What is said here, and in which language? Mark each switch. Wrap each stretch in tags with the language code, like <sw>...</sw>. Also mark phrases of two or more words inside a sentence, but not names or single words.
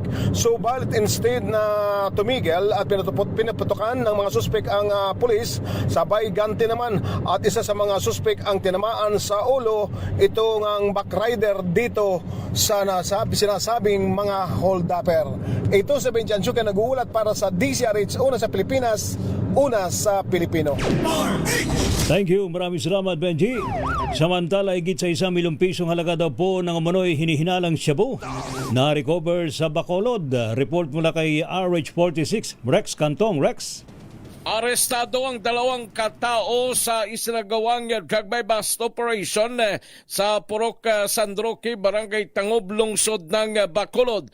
<tl>Subalit instead na tumigil at pinaputukan ng mga suspect ang pulis, sabay ganti naman at isa sa mga suspect ang tinamaan sa ulo. Ito ang backrider dito sa sinasabing mga holdapper. Ito sa Benji Antioquia nag-uulat para sa DZRH, una sa Pilipinas, una sa Pilipino.</tl> <en>Thank you.</en> <tl>Maraming salamat, Benji. Samantala, higit sa 1 milyong pisong halaga daw po ng umano'y hinihinalang shabu na recover sa Bacolod. Report mula kay RH46, Rex Cantong. Rex. Arestado ang 2 katao sa isinagawang</tl> <en>drug bust operation</en> <tl>sa Purok San Roque, Barangay Tangob, lungsod ng Bacolod.</tl>